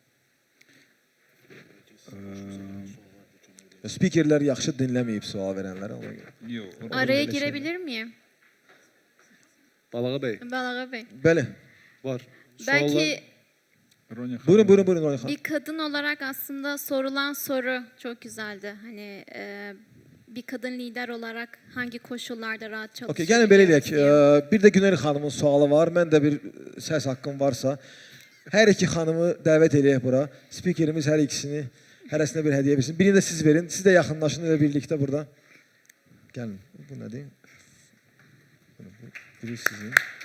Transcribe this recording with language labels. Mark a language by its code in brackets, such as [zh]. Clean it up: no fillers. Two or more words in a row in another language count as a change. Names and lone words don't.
[az] spikerlər yaxşı dinləməyib sual verənlərə ona görə. yox. [tr] Araya girebilir miyim? [az] Balağa bəy, Balaga Bey. Bəli. var. Belki Ronya xanım. Buyurun Ronya xanım. [tr] bir kadın olarak aslında sorulan soru çok güzeldi. Hani bir kadın lider olarak hangi koşullarda rahat Okey, çalışabiliyoruz [az] gəlin belə eləyək. [tr] diye. [az] Bir də Günel xanımın sualı var. Mən də bir səs haqqım varsa. Hər iki xanımı dəvət eləyək bura. Spikerimiz hər ikisini, hərəsinə bir hədiyyə versin. Birini də siz verin. Siz də yaxınlaşın elə birlikdə burada. Gəlin. Bu nədir? Biri sizin.